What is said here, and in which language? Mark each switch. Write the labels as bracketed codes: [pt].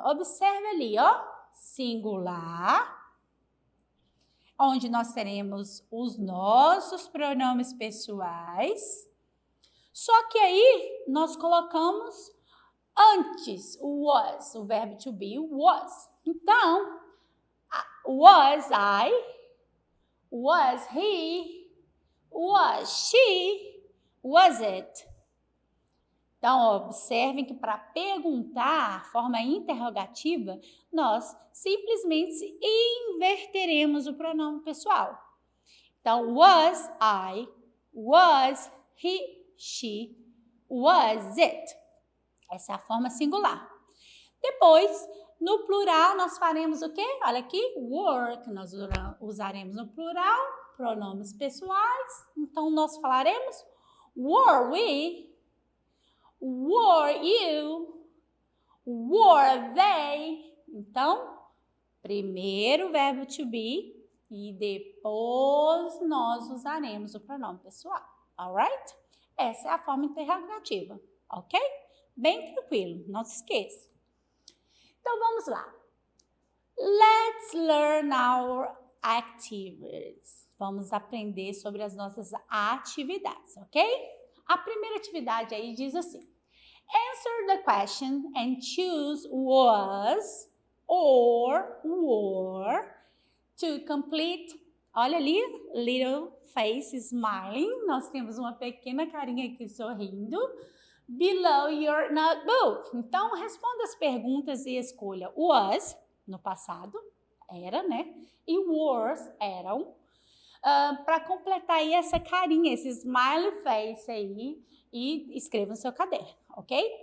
[pt] Observe ali, ó. Singular. Onde nós teremos os nossos pronomes pessoais. Só que aí nós colocamos antes o was, o verbo to be, was. Então, [en] was I, was he, was she, was it. [pt] Então, observem que para perguntar, a forma interrogativa, nós simplesmente inverteremos o pronome pessoal. Então, [en] was I, was he, she, was it. [pt] Essa é a forma singular. Depois, no plural, nós faremos o quê? Olha aqui, were, que nós usaremos no plural, pronomes pessoais. Então, nós falaremos [en] were we, were you, were they. [pt] Então, primeiro o verbo to be e depois nós usaremos o pronome pessoal. [en] Alright? [pt] Essa é a forma interrogativa, ok? Bem tranquilo, não se esqueça. Então, vamos lá. [en] Let's learn our activities. [pt] Vamos aprender sobre as nossas atividades, ok? A primeira atividade aí diz assim. [en] Answer the question and choose was or were to complete. [pt] Olha ali, [en] little face smiling. [pt] Nós temos uma pequena carinha aqui sorrindo. [en] Below your notebook. [pt] Então, responda as perguntas e escolha was, no passado, era, né? E were, eram. Para completar aí essa carinha, esse [en] smiley face [pt] aí, e escreva no seu caderno, ok?